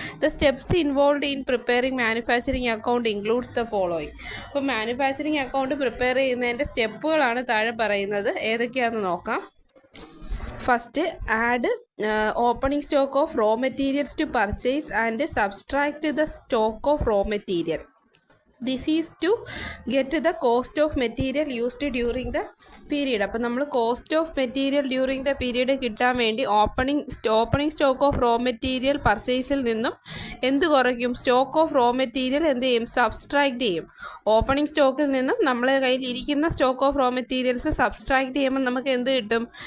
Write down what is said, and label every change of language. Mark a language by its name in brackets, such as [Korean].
[English] The steps involve in preparing manufacturing account includes the following. [Malayalam] അപ്പോൾ manufacturing account prepare ചെയ്യുന്നതിൻ്റെ സ്റ്റെപ്പുകളാണ് താഴെ പറയുന്നത്. ഏതൊക്കെയാണെന്ന് നോക്കാം. [English] First, add opening stock of raw materials to purchase and subtract the stock of raw material. This is to get the cost of material used during the period. [Malayalam] അപ്പോൾ നമ്മൾ cost of material during the period കിട്ടാൻ വേണ്ടി opening stock of raw material പർച്ചേസിൽ നിന്നും എന്ത് കുറയ്ക്കും? Stock of raw material എന്ത് ചെയ്യും? Subtract ചെയ്യും. ഓപ്പണിംഗ് സ്റ്റോക്കിൽ നിന്നും നമ്മളെ കയ്യിൽ ഇരിക്കുന്ന stock of raw materials subtract ചെയ്യുമ്പോൾ നമുക്ക് എന്ത് കിട്ടും?